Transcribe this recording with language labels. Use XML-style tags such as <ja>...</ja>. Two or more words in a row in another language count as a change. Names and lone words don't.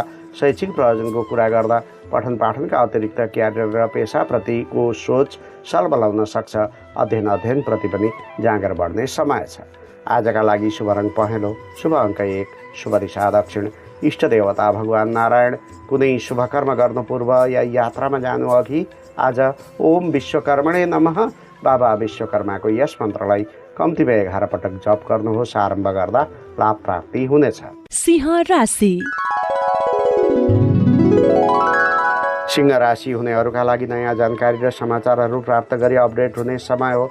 <ne>शैक्षिक प्रयोजनको कुरा गर्दा पठन पाठनका अतिरिक्त क्यारियर र पेसाप्रतिको सोच सलबलाउन सक्छ। अध्ययनप्रति पनि जाँगर बढ्ने समय छ। आजका लागि शुभ रङ पहेँलो, शुभ अङ्क 1, शुभ दिशा दक्षिण, इष्ट देवता भगवान नारायण। कुनै शुभ कर्म गर्नु पूर्व या यात्रामा जानु अघि आज</ne> <sa>ओम विश्वकर्मणे नमः</sa> <ne>बाबा विश्वकर्माको यस मन्त्रलाई कम्तीमा 11 पटक जप गर्नुहोस्। आरम्भ गर्दा लाभ प्राप्ति हुनेछ। सिंह राशि। सिंह राशि हुनेहरूका लागि नयाँ जानकारी र समाचारहरू प्राप्त गरी अपडेट हुने समय हो।</ne>